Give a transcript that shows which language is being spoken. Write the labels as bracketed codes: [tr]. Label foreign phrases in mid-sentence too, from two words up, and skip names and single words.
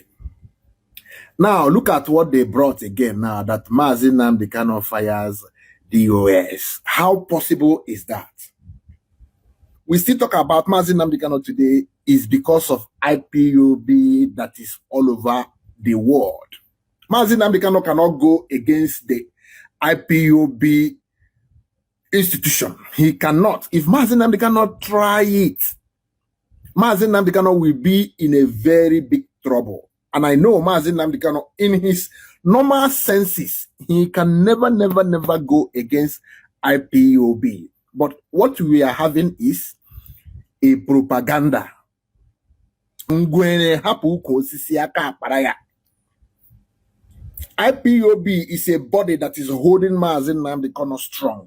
[en] Now, look at what they brought again now, that Mazi Nnamdi Kanu fires DOS. How possible is that? We still talk about Mazi Nnamdi Kanu today is because of IPOB that is all over the world. Mazi Nnamdi Kanu cannot go against the IPOB institution. He cannot. If Mazi Nnamdi Kanu try it, Mazi Nnamdi Kanu will be in a very big trouble. And I know Mazi Nnamdi Kanu, in his normal senses, he can never go against IPOB. But what we are having is a propaganda. IPOB is a body that is holding Mazi Nnamdi Kanu strong.